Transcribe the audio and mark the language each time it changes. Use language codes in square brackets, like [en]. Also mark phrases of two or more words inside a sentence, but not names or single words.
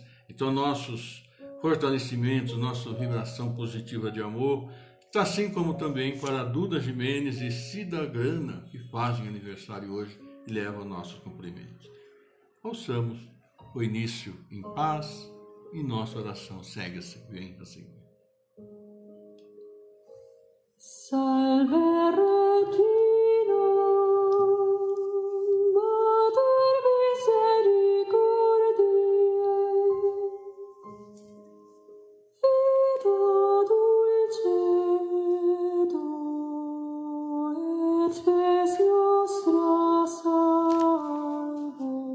[pt] Então nossos fortalecimentos, nossa vibração positiva de amor, assim como também para Duda Jimenez e Cida Grana, que fazem aniversário hoje e levam nossos cumprimentos. Ouçamos o início em paz e nossa oração segue-se bem assim. [la] Salve Regina, Mater misericordiae, vita dulcedo et spes nostra salve.